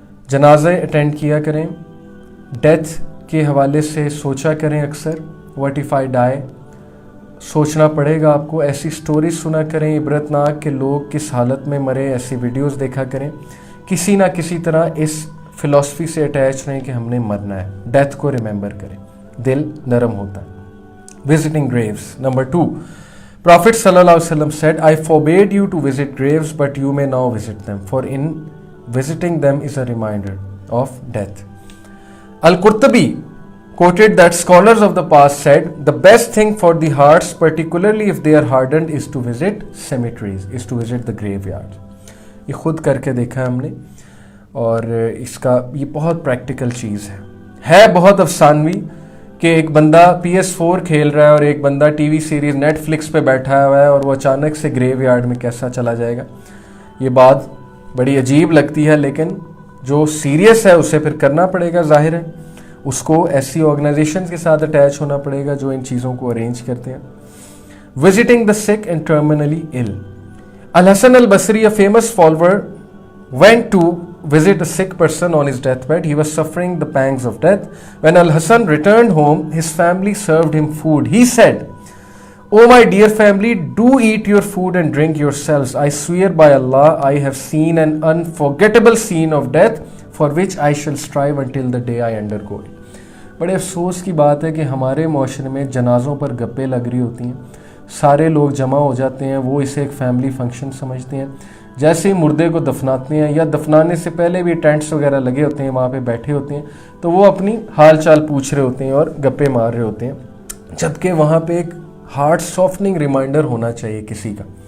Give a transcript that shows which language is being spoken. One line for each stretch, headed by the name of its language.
Hindi: जनाजे अटेंड किया करें, डेथ के हवाले से सोचा करें अक्सर,
English: what if I die,
Hindi: सोचना पड़ेगा आपको। ऐसी स्टोरीज सुना करें इबरतनाक के लोग किस हालत में मरे, ऐसी वीडियोस देखा करें। किसी ना किसी तरह इस फिलॉसफी से अटैच रहें कि हमने मरना है। डेथ को रिमेंबर करें, दिल नरम होता है।
English: Visiting graves. Number 2, Prophet sallallahu alaihi wasallam said, I forbade you to visit graves, but you may now visit them, for in visiting them is a reminder of death. Al-Qurtubi quoted that scholars of the past said, the best thing for the hearts, particularly if they are hardened, is to visit cemeteries, is to visit the graveyards.
Hindi: ये खुद करके देखा हमने, और इसका ये बहुत practical चीज़ है बहुत अफसानवी कि एक बंदा PS4 खेल रहा है और एक बंदा टीवी सीरीज़ नेटफ्लिक्स पे बैठा हुआ है और वो अचानक से ग्रेवयार्ड में कैसा चला जाएगा। ये बात बड़ी अजीब लगती है, लेकिन जो सीरियस है उसे फिर करना पड़ेगा। जाहिर है उसको ऐसी ऑर्गेनाइजेशन के साथ अटैच होना पड़ेगा जो इन चीज़ों को अरेंज करते हैं।
English: Visiting the sick and terminally ill. Al Hasan al Basri, a famous follower, went to visit a sick person on his deathbed. He was suffering the pangs of death. When Al-Hasan returned home, his family served him food. He said, "Oh my dear family, do eat your food and drink yourselves. I swear by Allah, I have seen an unforgettable scene of death for which I shall strive until the day I undergo it."
Hindi: बड़े अफसोस की बात है कि हमारे माशरे में जनाज़ों पर गप्पे लग रही होती हैं, सारे लोग जमा हो जाते हैं, वो इसे एक फैमिली फंक्शन समझते हैं। जैसे ही मुर्दे को दफनाते हैं या दफनाने से पहले भी टेंट्स वगैरह लगे होते हैं, वहाँ पे बैठे होते हैं, तो वो अपनी हाल चाल पूछ रहे होते हैं और गप्पे मार रहे होते हैं, जबकि वहाँ पे एक हार्ट सॉफ्टनिंग रिमाइंडर होना चाहिए किसी का।